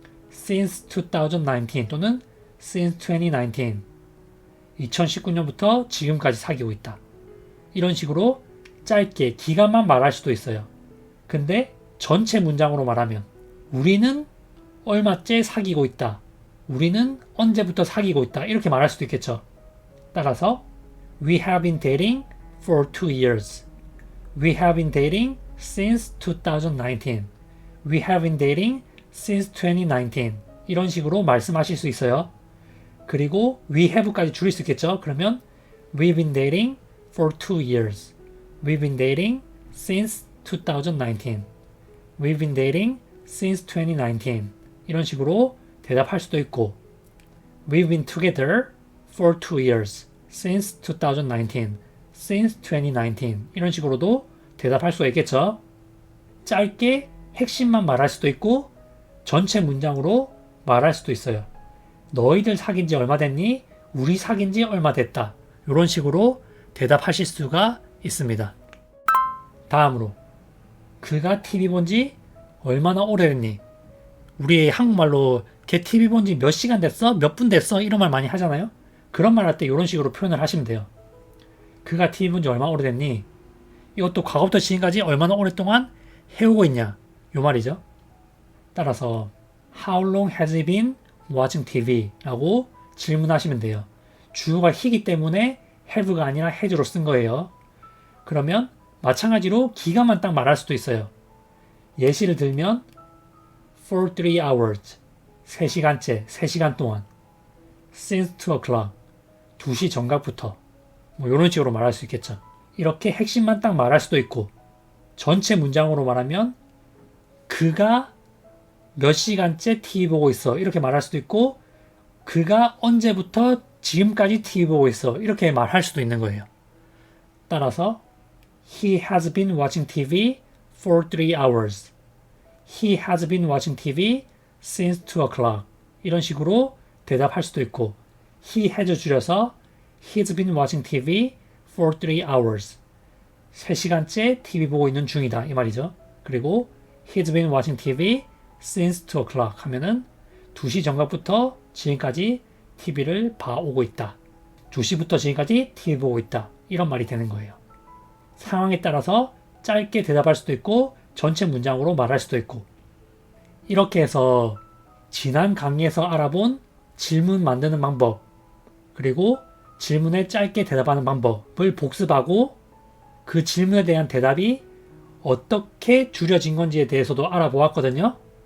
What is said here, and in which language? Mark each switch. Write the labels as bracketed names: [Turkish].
[English] Since 2019 [Korean] 또는 Since 2019, 2019년부터 지금까지 사귀고 있다. 이런 식으로 짧게 기간만 말할 수도 있어요. 근데 전체 문장으로 말하면 우리는 얼마째 사귀고 있다. 우리는 언제부터 사귀고 있다. 이렇게 말할 수도 있겠죠. 따라서 [English] We have been dating for 2 years. We have been dating since 2019. We have been dating since 2019. [Korean] 이런 식으로 말씀하실 수 있어요. 그리고 we have까지 줄일 수 있겠죠. [English] 그러면 We've been dating for 2 years. We've been dating since 2019. We've been dating since 2019. [Korean] 이런 식으로 대답할 수도 있고 [English] We've been together for 2 years. Since 2019. Since 2019. [Korean] 이런 식으로도 대답할 수가 있겠죠. 짧게 핵심만 말할 수도 있고 전체 문장으로 말할 수도 있어요. 너희들 사귄 지 얼마 됐니? 우리 사귄 지 얼마 됐다. 이런 식으로 대답하실 수가 있습니다. 다음으로 그가 TV 본 지 얼마나 오래됐니? 우리 한국말로 걔 TV 본 지 몇 시간 됐어? 몇 분 됐어? 이런 말 많이 하잖아요. 그런 말 할 때 이런 식으로 표현을 하시면 돼요. 그가 TV 본 지 얼마나 오래됐니? 이것도 과거부터 지금까지 얼마나 오랫동안 해오고 있냐? 요 말이죠. [English] 따라서 How long has he been watching TV? [Korean] 라고 질문하시면 돼요. 주어가 he이기 때문에 have가 아니라 has로 쓴 거예요. 그러면 마찬가지로 기간만 딱 말할 수도 있어요. 예시를 들면 [English] for 3 hours [Korean] 3시간째, 3시간 동안 [English] since 2 o'clock [Korean] 2시 정각부터 뭐 이런 식으로 말할 수 있겠죠. 이렇게 핵심만 딱 말할 수도 있고 전체 문장으로 말하면 그가 몇 시간째 TV 보고 있어 이렇게 말할 수도 있고 그가 언제부터 지금까지 TV 보고 있어 이렇게 말할 수도 있는 거예요. 따라서 [English] He has been watching TV for 3 hours. He has been watching TV since 2 o'clock. [Korean] 이런 식으로 대답할 수도 있고 [English] He has [Korean] 줄여서 [English] He's been watching TV for 3 hours. [Korean] 3시간째 TV 보고 있는 중이다 이 말이죠. 그리고 [English] He's been watching TV since 2 o'clock [Korean] 하면은 2시 정각부터 지금까지 TV를 봐오고 있다. 2시부터 지금까지 TV 보고 있다. 이런 말이 되는 거예요. 상황에 따라서 짧게 대답할 수도 있고 전체 문장으로 말할 수도 있고 이렇게 해서 지난 강의에서 알아본 질문 만드는 방법 그리고 질문에 짧게 대답하는 방법을 복습하고 그 질문에 대한 대답이 어떻게 줄여진 건지에 대해서도 알아보았거든요.